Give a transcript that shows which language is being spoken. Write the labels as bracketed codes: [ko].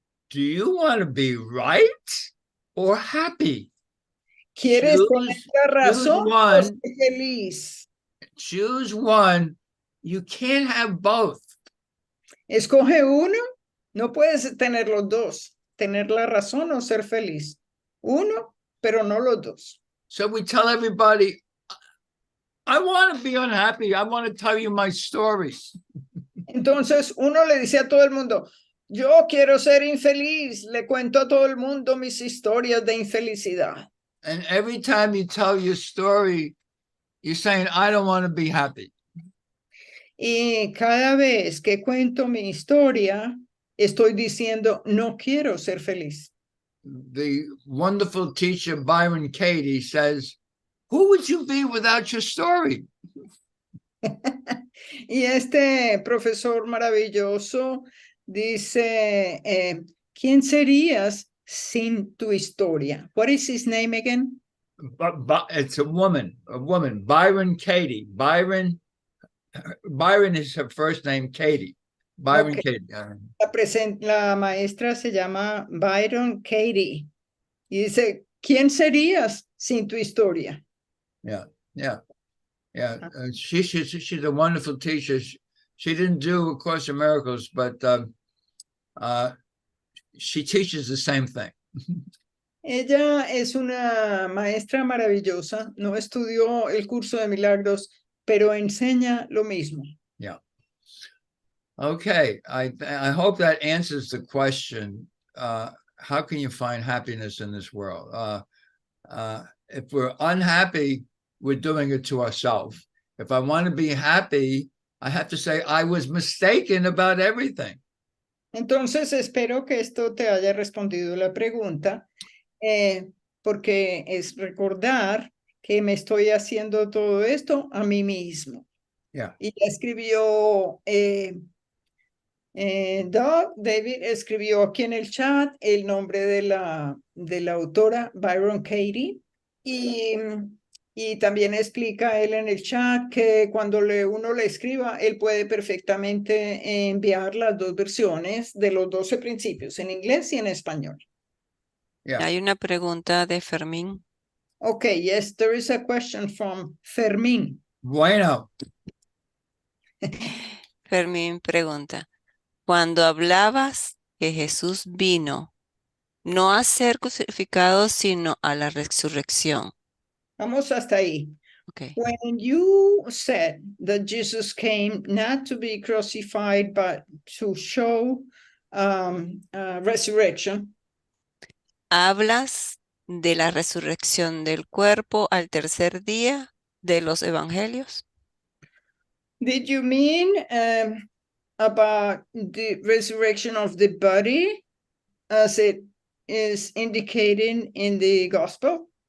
[en] do you want to be right or happy? [es] ¿Quieres tener la razón o ser feliz? [en] Choose one. You can't have both. [es] Escoge uno. No puedes tener los dos. Tener la razón o ser feliz. Uno, pero no los dos. [en] So we tell everybody, I want to be unhappy. I want to tell you my stories. [es] Entonces uno le dice a todo el mundo, yo quiero ser infeliz. Le cuento a todo el mundo mis historias de infelicidad. [en] And every time you tell your story, you're saying, I don't want to be happy. [es] Y cada vez que cuento mi historia, estoy diciendo, no quiero ser feliz. [en] The wonderful teacher Byron Katie says, who would you be without your story? [es] Y este profesor maravilloso dice, ¿quién serías sin tu historia? [en] What is his name again? But it's a woman, Byron Katie. Byron is her first name, Katie. Byron Okay. Katie. [es] La maestra se llama Byron Katie. Y dice, ¿quién serías sin tu historia? [en] Yeah. She's a wonderful teacher. She didn't do A Course in Miracles, but she teaches the same thing. [es] Ella es una maestra maravillosa. No estudió el curso de milagros, pero enseña lo mismo. [en] Yeah. Okay. I hope that answers the question. How can you find happiness in this world? If we're unhappy, we're doing it to ourselves. If I want to be happy, I have to say I was mistaken about everything. [es] Entonces, espero que esto te haya respondido la pregunta, porque es recordar que me estoy haciendo todo esto a mí mismo. [en] Yeah. [es] Y escribió, David escribió aquí en el chat el nombre de la autora, Byron Katie, y también explica él en el chat que cuando uno le escriba, él puede perfectamente enviar las dos versiones de los 12 principios, en inglés y en español. [en] Yeah. [es] Hay una pregunta de Fermín. [en] Okay, yes, there is a question from Fermín. [es] Bueno. Fermín pregunta, cuando hablabas que Jesús vino, no a ser crucificado, sino a la resurrección. Vamos hasta ahí. [en] Okay. When you said that Jesus came not to be crucified, but to show resurrection. [es] ¿Hablas de la resurrección del cuerpo al tercer día de los evangelios? [en] Did you mean about the resurrection of the body as it is indicated in the gospel?